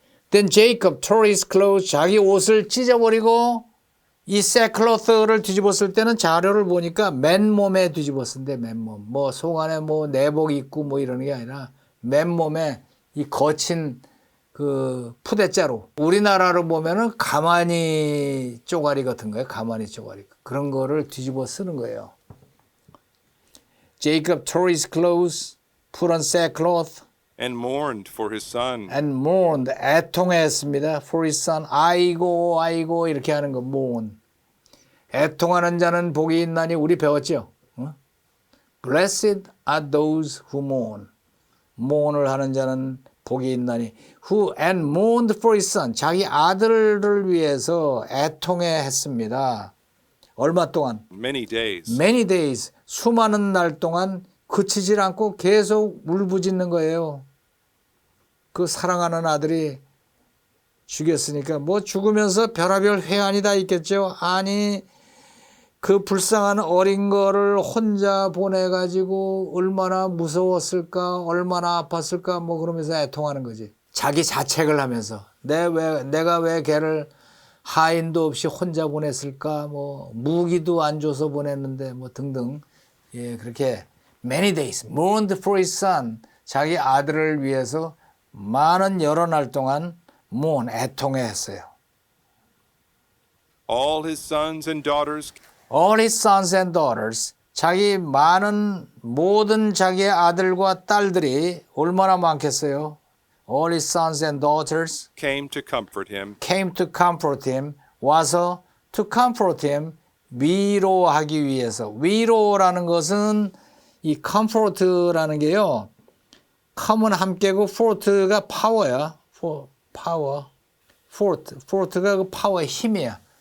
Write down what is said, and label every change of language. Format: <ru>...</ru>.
<en>Then Jacob tore his clothes,</en> <ko>자기 옷을 찢어버리고 이 sackcloth를 뒤집었을 때는 자료를 보니까 맨몸에 뒤집었는데 맨몸. 속 안에 내복 입고 이러는 게 아니라 맨몸에 이 거친 그 푸대자루. 우리나라로 보면은 가마니 쪼가리 같은 거예요. 가마니 쪼가리. 그런 거를 뒤집어 쓰는 거예요.</ko> <en>Jacob tore his clothes, put on sackcloth, And mourned for his son. and mourned,</en> <ko>애통했습니다.</ko> <en>For his son,</en> <ko>아이고 이렇게 하는 거,</ko> <en>mourn.</en> <ko>애통하는 자는 복이 있나니, 우리 배웠죠?</ko> <en>Blessed are those who mourn.</en> <ko>mourn을 하는 자는 복이 있나니.</ko> <en>Who and mourned for his son.</en> <ko>자기 아들을 위해서 애통했습니다. 얼마 동안?</ko> <en>Many days. Many days.</en> <ko>수많은 날 동안 그치질 않고 계속 울부짖는 거예요. 그 사랑하는 아들이 죽였으니까 죽으면서 별의별 회한이 다 있겠죠. 아니, 그 불쌍한 어린 거를 혼자 보내가지고 얼마나 무서웠을까, 얼마나 아팠을까 그러면서 애통하는 거지. 자기 자책을 하면서 내가 왜 걔를 하인도 없이 혼자 보냈을까, 무기도 안 줘서 보냈는데 등등. 예, 그렇게</ko> <en>many days mourned for his son,</en> <ko>자기 아들을 위해서 많은 여러 날 동안 mourn, 애통했어요.</ko> <en>All his sons and daughters. All his sons and daughters,</en> <ko>자기 모든 자기의 아들과 딸들이 얼마나 많겠어요?</ko> <en>All his sons and daughters Came to comfort him. came to comfort him,</en> <ko>와서</ko> <en>to comfort him,</en> <ko>위로하기 위해서. 위로라는 것은 이 comfort라는 게요, come은 함께고 fort가 파워야. 파워. fort가 그 파워의 힘이야.</ko>